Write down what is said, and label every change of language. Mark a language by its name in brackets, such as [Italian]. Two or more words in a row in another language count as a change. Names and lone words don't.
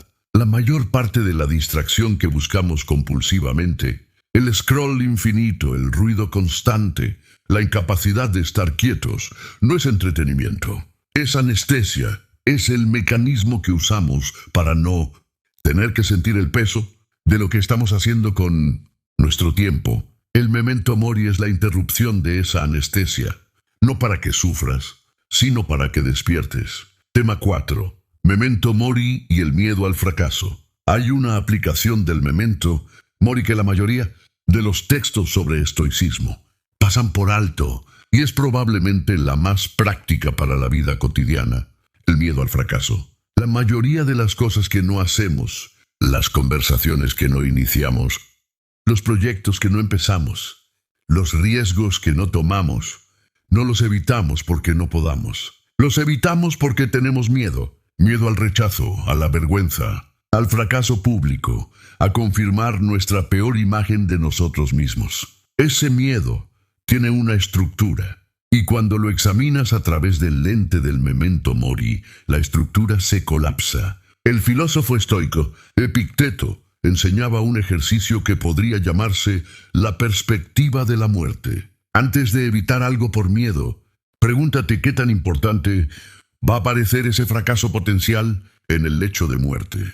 [Spanish] La mayor parte de la distracción que buscamos compulsivamente, el scroll infinito, el ruido constante, la incapacidad de estar quietos, no es entretenimiento. Es anestesia, es el mecanismo que usamos para no tener que sentir el peso de lo que estamos haciendo con nuestro tiempo. El [Latin] memento mori [Spanish] es la interrupción de esa anestesia, no para que sufras, sino para que despiertes. Tema 4. [Latin] Memento mori [Spanish] y el miedo al fracaso. Hay una aplicación del [Latin] memento mori [Spanish] que la mayoría de los textos sobre estoicismo pasan por alto y es probablemente la más práctica para la vida cotidiana. El miedo al fracaso. La mayoría de las cosas que no hacemos, las conversaciones que no iniciamos, los proyectos que no empezamos, los riesgos que no tomamos, no los evitamos porque no podamos. Los evitamos porque tenemos miedo. Miedo al rechazo, a la vergüenza, al fracaso público, a confirmar nuestra peor imagen de nosotros mismos. Ese miedo tiene una estructura, y cuando lo examinas a través del lente del [Latin] memento mori, [Spanish] la estructura se colapsa. El filósofo estoico Epicteto enseñaba un ejercicio que podría llamarse la perspectiva de la muerte. Antes de evitar algo por miedo, pregúntate qué tan importante va a parecer ese fracaso potencial en el lecho de muerte.